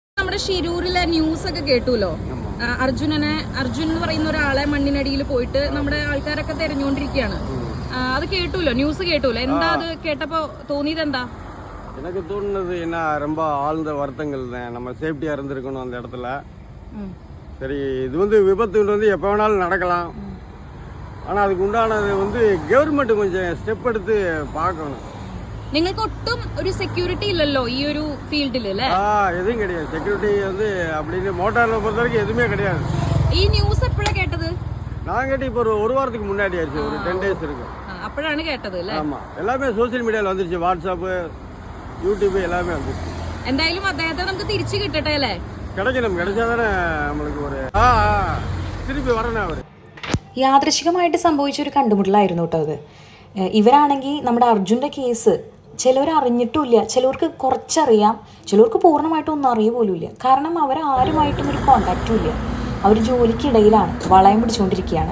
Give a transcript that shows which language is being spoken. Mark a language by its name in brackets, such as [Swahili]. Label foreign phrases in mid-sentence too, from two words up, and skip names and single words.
[Malayalam] നമ്മുടെ ഷിരൂരിലെ ന്യൂസ് ഒക്കെ കേട്ടുല്ലോ. അർജുൻ എന്ന് പറയുന്ന ഒരാളെ മണ്ണിനടിയിൽ പോയിട്ട് നമ്മുടെ ആൾക്കാരൊക്കെ തെരഞ്ഞുകൊണ്ടിരിക്കുകയാണ്. അത് കേട്ടുല്ലോ, ന്യൂസ് കേട്ടുല്ലോ. എന്താ അത് കേട്ടപ്പോ തോന്നിയത് എന്താ? [Tamil] எனக்கு தோணுனது என்ன, ரொம்ப ஆழ்ந்த வருத்தங்கள் தான். நம்ம சேஃப்டியாக இருந்திருக்கணும் அந்த இடத்துல. சரி, இது வந்து விபத்து வந்து எப்போ வேணாலும் நடக்கலாம். ஆனால் அதுக்கு உண்டானது வந்து கவர்மெண்ட் கொஞ்சம் ஸ்டெப் எடுத்து பார்க்கணும். [Malayalam] നിങ്ങൾക്ക് ഒട്ടും ഒരു സെക്യൂരിറ്റി ഇല്ലല്ലോ ഈ ഒരു ഫീൽഡിൽ അല്ലേ? [Tamil] எதுவும் கிடையாது. செக்யூரிட்டி வந்து அப்படின்னு மோட்டாரில் பொறுத்த வரைக்கும் எதுவுமே கிடையாது. [Malayalam] ഈ ന്യൂസ് എപ്പോഴാണ് കേട്ടത്? [Tamil] நான் கேட்டு இப்போ ஒரு வாரத்துக்கு முன்னாடி ஆயிடுச்சு, ஒரு 10 days இருக்கு. [Malayalam] അപ്പോഴാണ് കേട്ടത് അല്ലേ? [Tamil] ஆமாம், எல்லாமே சோசியல் மீடியாவில் வந்துருச்சு. வாட்ஸ்அப்பு, യൂട്യൂബ് எல்லாமே வந்துருச்சு. [Malayalam] എന്തായാലും അദ്ദേഹത്തെ നമുക്ക് തിരിച്ചു കിട്ടട്ടെ അല്ലേ? [Tamil] கிடைக்கணும், கிடைச்சாதானே நம்மளுக்கு ஒரு திருப்பி வரணும் அவர். [Malayalam] യാദൃശികമായിട്ട് സംഭവിച്ചൊരു കണ്ടുമുട്ടലായിരുന്നു കേട്ടോ അത്. ഇവരാണെങ്കിൽ നമ്മുടെ അർജുൻ്റെ കേസ് ചിലവർ അറിഞ്ഞിട്ടുമില്ല, ചിലവർക്ക് കുറച്ചറിയാം, ചിലവർക്ക് പൂർണ്ണമായിട്ടും ഒന്നും അറിയ പോലും ഇല്ല. കാരണം അവരാരുമായിട്ടും ഒരു കോണ്ടാക്റ്റും ഇല്ല. അവർ ജോലിക്കിടയിലാണ്, വളയം പിടിച്ചുകൊണ്ടിരിക്കുകയാണ്.